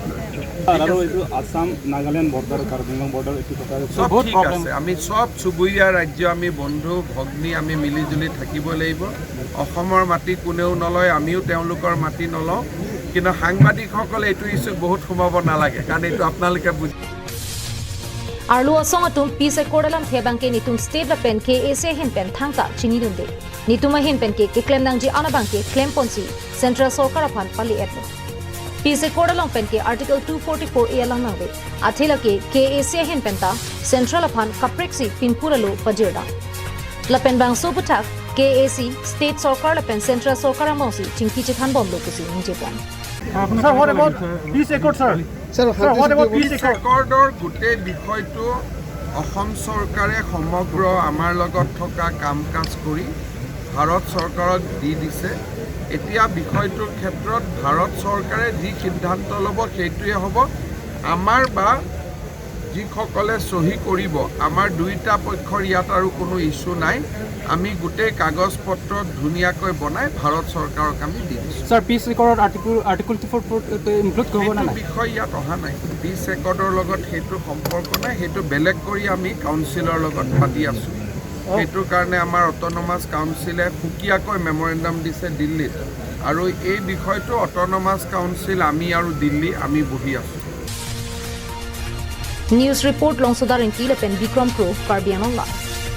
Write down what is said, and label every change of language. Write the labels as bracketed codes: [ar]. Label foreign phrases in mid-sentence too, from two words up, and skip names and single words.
[as] আৰু এইটো আসাম নাগালেণ্ড বৰ্ডাৰ কাৰ্বিংলং বৰ্ডাৰ এইটো কথা বহুত প্ৰব্লেম আমি সব চুবুৰীয়া ৰাজ্য আমি বন্ধু ভগ্নী আমি মিলিজুলি থাকিব লাগিব অসমৰ মাটি কোনেও নলয় আমিও তেওঁলোকৰ মাটি নলওঁ কিন্তু সাংবাদিকসকলে এইটো ইস্যু বহুত সোমাব নালাগে কাৰণ এইটো আপোনালোকে বুজি [mjw] Arlu asong atum pise kodalam thebang ke nitum state la pen ke ese hin pen thangta chini dunde nitum hin pen ke claim nangji anabang ke claim ponsi central sarkar aphan pali etno pise kodalam pen ke article 244 a lang nangbe athila ke ese hin pen ta central aphan kapreksi pinpuralo pajirda la pen bang so putak KAC state sarkar la pen central sarkar amosi chingki chithan bom lo kusi ninjepan [en] Sir, what about peace accord, sir? Sir, what about peace accord? [as] গোটেই বিষয়টো অসম চৰকাৰে সমগ্ৰ আমাৰ লগত থকা কাম কাজ কৰি ভাৰত চৰকাৰক দি দিছে এতিয়া বিষয়টোৰ ক্ষেত্ৰত ভাৰত চৰকাৰে যি সিদ্ধান্ত ল'ব সেইটোৱে হ'ব আমাৰ বা যিসকলে সহি কৰিব আমাৰ দুইটা পক্ষৰ ইয়াত আৰু কোনো ইস্যু নাই আমি গোটেই কাগজ পত্ৰ ধুনিয়াকৈ বনাই ভাৰত চৰকাৰক আমি দি দিছো [en] Sir, peace accord article 24 include [as] কৰিব না বিষয় ইয়াত অহা নাই পিছ ৰেকৰ্ডৰ লগত সেইটো সম্পৰ্ক নাই সেইটো বেলেগ কৰি আমি কাউন্সিলৰ লগত পাতি আছো সেইটো কাৰণে আমাৰ অটোনমাস কাউন্সিলে সুকিয়াকৈ মেমৰেণ্ডাম দিছে দিল্লীত আৰু এই বিষয়টো [en] Autonomous Council [as] আমি আৰু দিল্লী আমি বহি আছো [mjw] News report long sodar in Kilepen Bikram Pro Karbi Anong